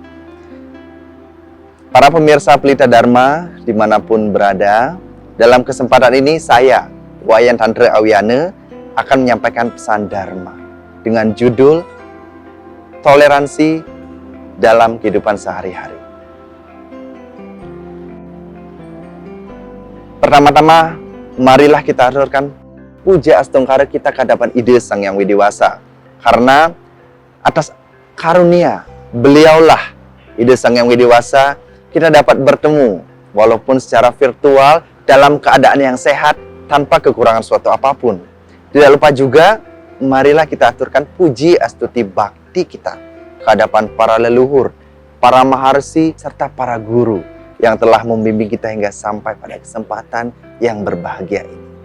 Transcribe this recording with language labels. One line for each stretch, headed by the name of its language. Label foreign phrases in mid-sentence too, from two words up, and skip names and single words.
Indonesian: Para pemirsa Pelita Dharma dimanapun berada, dalam kesempatan ini saya, Wayan Tantre Awiana, akan menyampaikan pesan Dharma dengan judul Toleransi dalam Kehidupan Sehari-hari. Pertama-tama, marilah kita aturkan puja astungkara kita ke hadapan Ide Sang Yang Widiwasa. Karena atas karunia beliaulah Ide Sang Yang Widiwasa, kita dapat bertemu walaupun secara virtual dalam keadaan yang sehat tanpa kekurangan suatu apapun. Tidak lupa juga, marilah kita aturkan puji astuti bakti kita ke hadapan para leluhur, para maharsi, serta para guru yang telah membimbing kita hingga sampai pada kesempatan yang berbahagia ini.